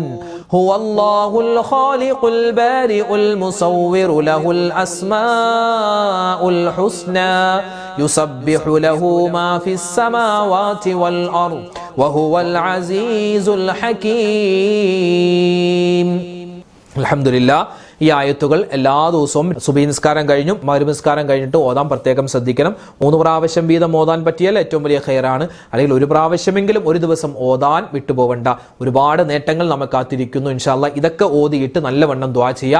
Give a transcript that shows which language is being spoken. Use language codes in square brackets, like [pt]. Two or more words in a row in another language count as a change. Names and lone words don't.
[ar] هو الله الخالق البارئ المصور له الأسماء الحسنى يسبح له ما في السماوات والأرض وهو العزيز الحكيم. الحمد لله. [ml] ഈ ആയത്തുകൾ എല്ലാ ദിവസവും സുബഹി നിസ്കാരം കഴിഞ്ഞും മഗ്‌രിബ് നിസ്കാരം കഴിഞ്ഞിട്ട് ഓതാൻ പ്രത്യേകം ശ്രദ്ധിക്കണം. 3 പ്രാവശ്യം വീതം ഓതാൻ പറ്റിയാൽ ഏറ്റവും വലിയ ഖൈറാണ്. അല്ലെങ്കിൽ ഒരു പ്രാവശ്യമെങ്കിലും ഒരു ദിവസം ഓതാൻ വിട്ടുപോകണ്ട. ഒരുപാട് നേട്ടങ്ങൾ നമുക്ക് കാത്തിരിക്കുന്നു [ar] إن شاء الله. [ml] ഇതൊക്കെ ഓതിയിട്ട് നല്ലവണ്ണം ദുആ ചെയ്യുക.